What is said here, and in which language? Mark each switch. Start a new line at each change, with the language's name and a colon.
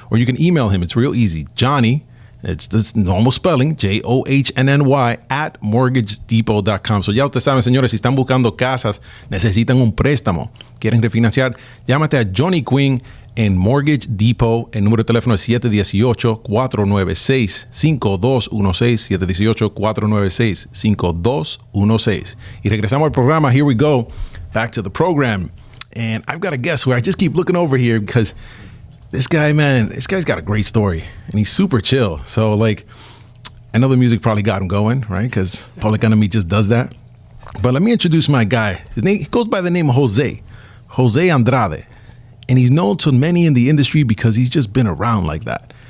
English: Or you can email him. It's real easy. Johnny, it's the normal spelling, JOHNNY at mortgagedepot.com.
Spanish: So ya ustedes saben, señores, si están buscando casas, necesitan un préstamo, quieren refinanciar, llámate a Johnny Quinn en Mortgage Depot. El número de teléfono es 718-496-5216, 718-496-5216. Y regresamos al programa.
English: Here we go. Back to the program. And I've got a guest who I just keep looking over here because this guy, man, this guy's got a great story and he's super chill. So, like, I know the music probably got him going, right? Because Public Enemy just does that. But let me introduce my guy. His name, he goes by the name of Jose Andrade. And he's known to many in the industry because he's just been around like that.